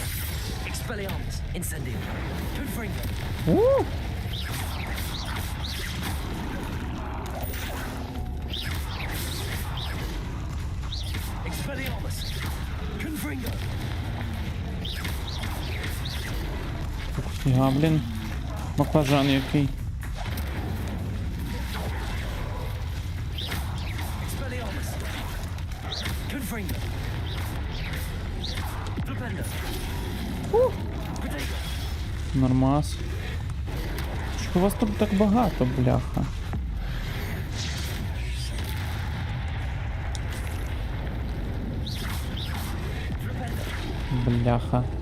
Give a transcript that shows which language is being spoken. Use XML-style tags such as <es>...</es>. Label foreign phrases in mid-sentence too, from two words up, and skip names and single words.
<uk>Expelliarmus. Incendio. Confringo. Expelliarmus. Confringo. Фіга, блін. Баклажан який. Expelliarmus. Confringo. Defendo. Protego. Нормас. Що вас тут так багато, бляха? Бляха.</uk>